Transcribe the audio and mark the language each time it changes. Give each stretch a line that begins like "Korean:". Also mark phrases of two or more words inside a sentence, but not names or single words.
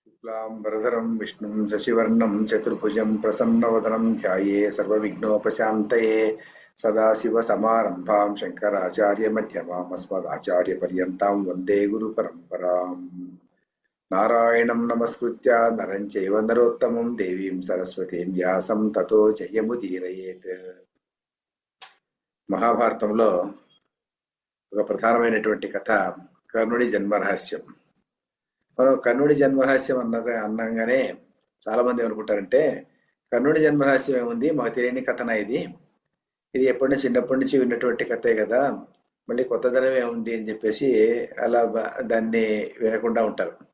Sanskrit: शुक्लांबरधरं विष्णुं शशिवर्णं चतुर्भुजं प्रसन्नवदनं ध्याये सर्वविघ्नोपशान्तये सदाशिवसमारम्भां शङ्कराचार्यमध्यमाम् अस्मदाचार्यपर्यन्तां वन्दे गुरुपरम्पराम्। नारायणं नमस्कृत्य नरं चैव नरोत्तमं देवीं सरस्वतीं व्यासं ततो जयमुदीरयेत्।
Telugu: మహాభారతంలో ఒక ప్రధానమైనటువంటి కథ కర్ణుడి జన్మరహస్యం. మనం కర్ణుడి జన్మరహస్యం అన్నగానే చాలా మంది ఏమనుకుంటారంటే, కర్ణుడి జన్మరహస్యం ఏముంది, మాకు తెలియని కథనా ఇది ఎప్పటి నుంచి చిన్నప్పటి నుంచి విన్నటువంటి కథే కదా, మళ్ళీ కొత్తదనం ఏముంది అని చెప్పేసి అలా దాన్ని వినకుండా ఉంటారు.